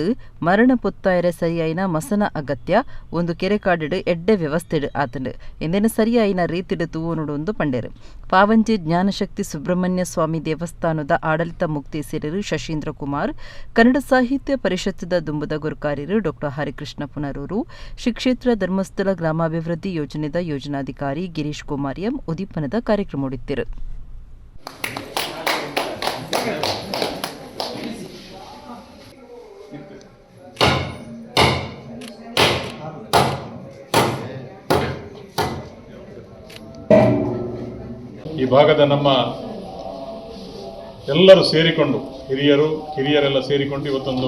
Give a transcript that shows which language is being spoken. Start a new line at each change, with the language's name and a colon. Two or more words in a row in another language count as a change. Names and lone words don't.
Tulu: ಮರಣ ಪೊತ್ತಾಯರೆ ಸರಿಯಾಯಿನ ಮಸನ ಅಗತ್ಯ ಒಂದು ಕೆರೆಕಾಡಿಡು ಎಡ್ಡೆ ವ್ಯವಸ್ಥೆಡು ಆತಂಡು ಎಂದೇನು ಸರಿಯಾಯಿನ ರೀತಿಡು ತೂವನುಡು ಪಂಡೇರು ಪಾವಂಜಿ ಜ್ಞಾನಶಕ್ತಿ ಸುಬ್ರಹ್ಮಣ್ಯ ಸ್ವಾಮಿ ದೇವಸ್ಥಾನದ ಆಡಳಿತ ಮುಕ್ತಿ ಸೇರರು ಶಶೀಂದ್ರ ಕುಮಾರ್ ಕನ್ನಡ ಸಾಹಿತ್ಯ ಪರಿಷತ್ತದ ದುಂಬದ ಗುರುಕಾರ್ಯರು ಡಾ ಹರಿಕೃಷ್ಣ ಪುನರೂರು ಶ್ರೀ ಕ್ಷೇತ್ರ ಧರ್ಮಸ್ಥಳ ಗ್ರಾಮಾಭಿವೃದ್ಧಿ ಯೋಜನೆದ ಯೋಜನಾಧಿಕಾರಿ ಗಿರೀಶ್ ಕುಮಾರ್ ಎಂ ಉದೀಪನದ ಕಾರ್ಯಕ್ರಮ ನಡೆದಿರು
Kannada: ಈ ಭಾಗದ ನಮ್ಮ ಎಲ್ಲರೂ ಸೇರಿಕೊಂಡು ಹಿರಿಯರೆಲ್ಲ ಸೇರಿಕೊಂಡು ಇವತ್ತೊಂದು